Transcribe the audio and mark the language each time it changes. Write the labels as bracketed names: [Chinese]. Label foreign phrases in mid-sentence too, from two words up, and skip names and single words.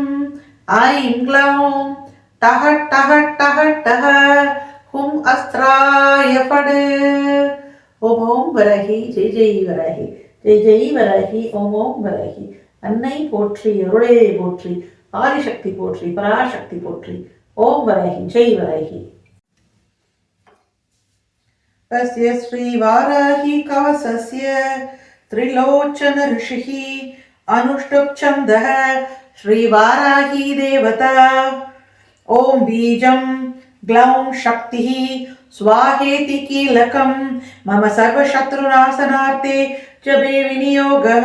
[Sanskrit] ऐं ग्लौं दह दह दह दह हुं अस्त्राय फट्. ओं ओं वाराहि जय जय वाराहि जय जय वाराहि ओं ओं वाराहि. [Tamil] அன்னை போற்றி, அருளே போற்றி, ஆதிசக்தி போற்றி, பராசக்தி போற்றி. [Sanskrit] ओं वाराहि जय वाराहि. तस्य श्री वाराही कवसस्य त्रिलोचन ऋषिः अनुष्टुप् छन्दः श्री वाराही देवता. ओम बीजं ग्लौं शक्तिः स्वाहेति कीलकं मम सर्वशत्रुनाशनार्थे जपे विनियोगः.